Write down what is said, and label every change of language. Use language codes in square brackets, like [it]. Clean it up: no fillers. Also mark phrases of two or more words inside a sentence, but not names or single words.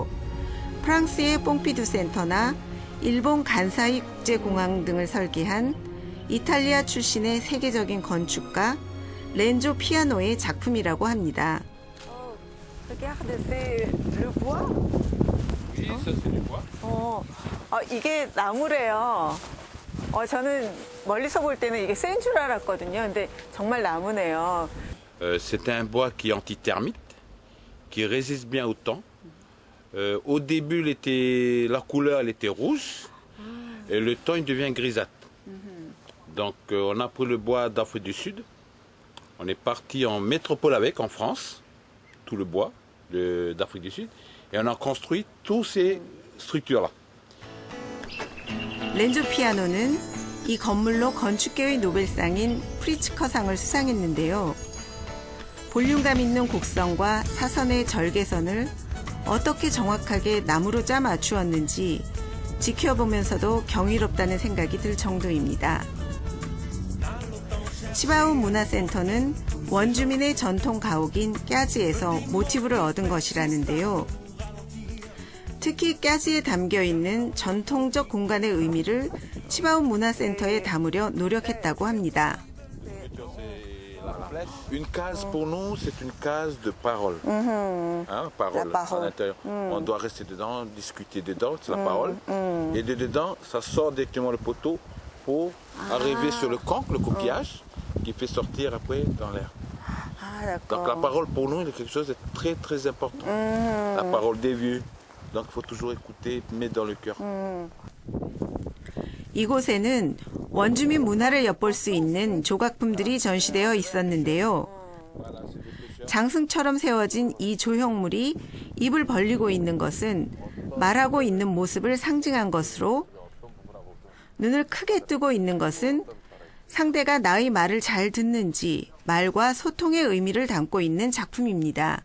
[ko] 프랑스의 뽕피두 센터나 일본 간사이 국제공항 등을 설계한 이탈리아 출신의 세계적인 건축가 렌조 피아노의 작품이라고 합니다. 이게 나무래요. 저는 멀리서 볼 때는 이게 센 줄 알았거든요. 근데 정말 나무네요. [fr] C'est un bois qui est anti-thermite, qui résiste bien au temps. Au début, la couleur elle était rouge et le temps il devient grisâtre. Donc on a pris le bois d'Afrique du Sud, on est parti en métropole avec, en France, tout le bois. d'Afrique du Sud. Et on a construit toutes ces structures-là. [ko] 렌조 피아노는 이 건물로 건축계의 노벨상인 프리츠커상을 수상했는데요. 볼륨감 있는 곡선과 사선의 절개선을 어떻게 정확하게 나무로 짜 맞추었는지 지켜보면서도 경이롭다는 생각이 들 정도입니다. 치바우 문화센터는 원주민의 전통 가옥인 까지에서 모티브를 얻은 것이라는데요. 특히 까지에 담겨있는 전통적 공간의 의미를 치바우 문화센터에 담으려 노력했다고 합니다. [fr] Une case pour nous, c'est une case de parole. Hein, parole à l'intérieur. On doit rester dedans, discuter dedans, c'est la parole. Et de dedans, ça sort directement le poteau pour arriver sur le conque, le coquillage, qui fait sortir après dans l'air. Donc la parole pour nous, c'est quelque chose de très très important. La parole des vieux. Donc il faut toujours écouter, mettre dans le cœur. [ko] 이곳에는 원주민 문화를 엿볼 수 있는 조각품들이 전시되어 있었는데요. 장승처럼 세워진 이 조형물이 입을 벌리고 있는 것은 말하고 있는 모습을 상징한 것으로, 눈을 크게 뜨고 있는 것은 상대가 나의 말을 잘 듣는지 말과 소통의 의미를 담고 있는 작품입니다.